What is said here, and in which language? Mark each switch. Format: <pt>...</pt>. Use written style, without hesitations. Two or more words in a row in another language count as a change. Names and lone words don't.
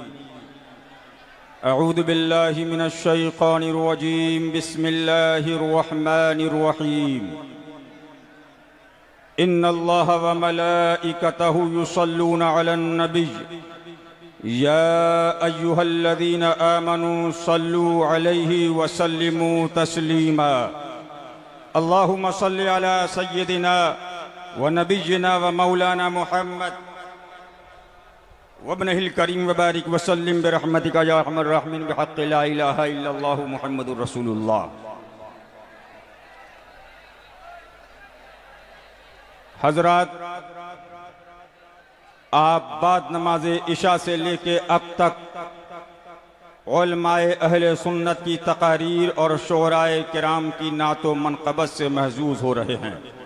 <ar>أعوذ بالله من الشيطان الرجيم. بسم الله الرحمن الرحيم. إن الله وملائكته يصلون على النبي يا أيها الذين آمنوا صلوا عليه وسلموا تسليما. اللهم صل على سيدنا ونبينا ومولانا محمد وابنه الكريم وبارك وسلم برحمتك يا أرحم الراحمين بحق لا إله إلا الله محمد رسول الله.</ar> <ur>حضرات، آپ بعد نماز عشا سے لے کے اب تک علمائے اہل سنت کی تقاریر اور شعرائے کرام کی نعت و منقبت سے محظوظ ہو رہے ہیں.</ur>